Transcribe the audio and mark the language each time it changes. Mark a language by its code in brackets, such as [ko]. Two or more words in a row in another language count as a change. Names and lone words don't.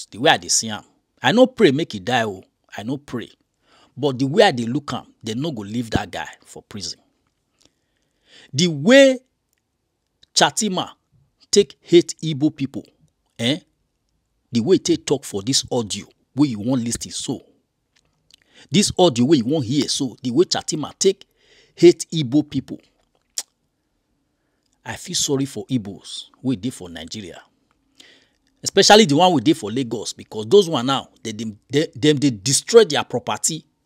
[pcm] The way I dey see am, I no pray make he die o. I no pray. But the way I dey look am, they no go leave that guy for prison. The way Shettima take hate Igbo people, the way they talk for this audio, where you won't listen so. This audio where you won't hear so, the way Shettima take hate Igbo people. I feel sorry for Igbos we did for Nigeria. Especially the one we did for Lagos, because those one now, they destroy their property.